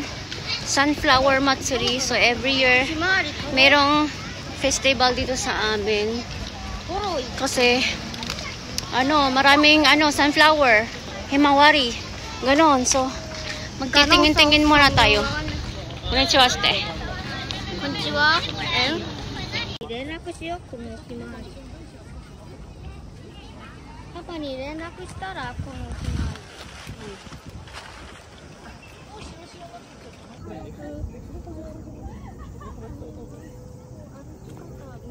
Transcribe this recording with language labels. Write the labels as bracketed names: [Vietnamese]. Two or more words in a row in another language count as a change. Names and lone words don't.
[Filipino] Sunflower Matsuri. So [English] every year [Filipino] merong festival dito sa amin. Kasi maraming sunflower, himawari, ganon. So magtitingin-tingin muna tayo. [Japanese] こんにちはして。こんにちは. 連絡しよう、このひまわり。パパに連絡したらこのひまわり。